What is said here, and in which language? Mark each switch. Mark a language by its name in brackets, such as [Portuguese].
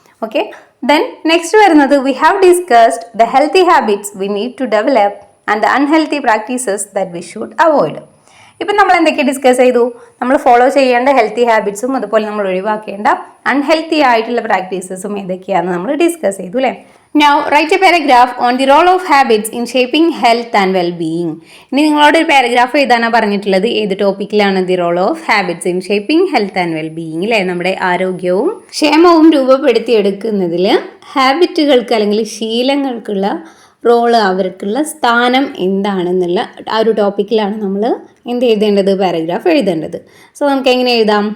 [English] Okay, then next വരുന്നത്, we have discussed the healthy habits we need to develop and the unhealthy practices that we should avoid. [Malayalam] ഇപ്പം നമ്മൾ എന്തൊക്കെ discuss ചെയ്തു? നമ്മൾ follow ചെയ്യേണ്ട healthy ഹാബിറ്റ്സും അതുപോലെ നമ്മൾ ഒഴിവാക്കേണ്ട അൺഹെൽത്തി ആയിട്ടുള്ള പ്രാക്ടീസസും ഏതൊക്കെയാണെന്ന് നമ്മൾ ഡിസ്കസ് ചെയ്തു അല്ലേ. [English] Now write a paragraph on the role of habits in shaping health and well-being. [Malayalam] ഇനി നിങ്ങളോട് ഒരു പാരഗ്രാഫ് എഴുതാനാണ് പറഞ്ഞിട്ടുള്ളത്. ഏത് ടോപ്പിക്കിലാണ് [English] the role of habits in shaping health and wellbeing [Malayalam] അല്ലേ, നമ്മുടെ ആരോഗ്യവും ക്ഷേമവും രൂപപ്പെടുത്തിയെടുക്കുന്നതിൽ ഹാബിറ്റുകൾക്ക് അല്ലെങ്കിൽ ശീലങ്ങൾക്കുള്ള റോള്, അവർക്കുള്ള സ്ഥാനം എന്താണെന്നുള്ള ആ ഒരു ടോപ്പിക്കിലാണ് നമ്മൾ എന്ത് എഴുതേണ്ടത്, പാരഗ്രാഫ് എഴുതേണ്ടത്. സോ നമുക്ക് എങ്ങനെ എഴുതാം?